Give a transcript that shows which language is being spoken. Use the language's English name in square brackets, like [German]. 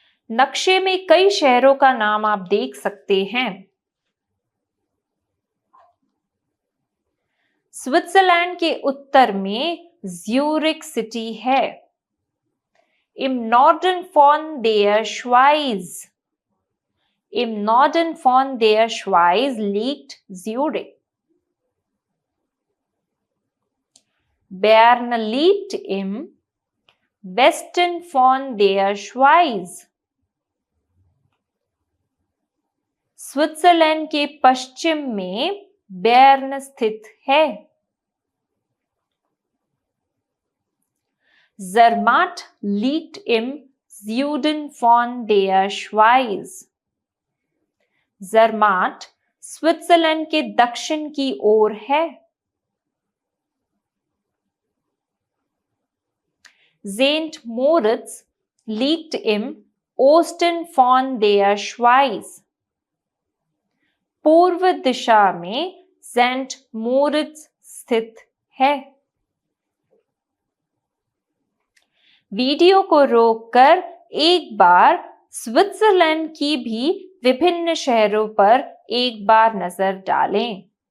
[Hindi] नक्शे में कई शहरों का नाम आप देख सकते हैं। स्विट्जरलैंड के उत्तर में ज्यूरिख सिटी है। [German] Im Norden von der Schweiz. Im Norden von der Schweiz liegt Zürich. Bern liegt im Westen von der Schweiz. [Hindi] Switzerland के पश्चिम में बेर्न स्थित है। [German] Zermatt liegt im Süden von der Schweiz. [Hindi] Zermatt Switzerland के दक्षिण की ओर है। [German] St. Moritz liegt im Osten von der Schweiz. [Hindi] पूर्व दिशा में सेंट मोरिट्ज स्थित है। वीडियो को रोककर एक बार स्विट्जरलैंड की भी विभिन्न शहरों पर एक बार नजर डालें।